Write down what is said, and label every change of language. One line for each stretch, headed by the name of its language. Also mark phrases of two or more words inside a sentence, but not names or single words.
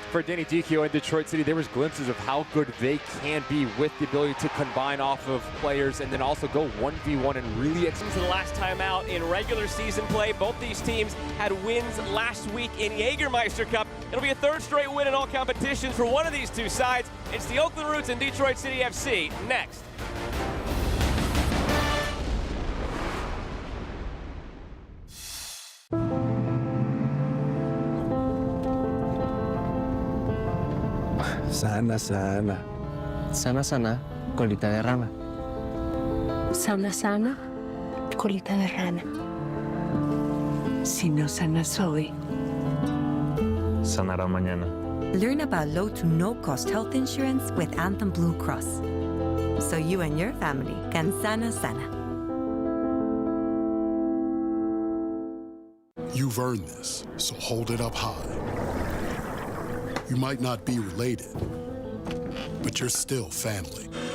English: For Danny Dichio and Detroit City, there was glimpses of how good they can be with the ability to combine off of players and then also go 1v1 and really Since the last time out in regular season play, both these teams had wins last week in Jägermeister Cup. It'll be a 3rd straight win in all competitions for one of these 2 sides. It's the Oakland Roots and Detroit City FC next.
Spanish: Sana, sana. Sana, sana, colita de rana. Sana, sana, colita de rana. Si no sana soy. Sanará mañana.
English: Learn about low to no-cost health insurance with Anthem Blue Cross, so you and your family can
Spanish: sana sana.
English: You've earned this, so hold it up high. You might not be related, but you're still family.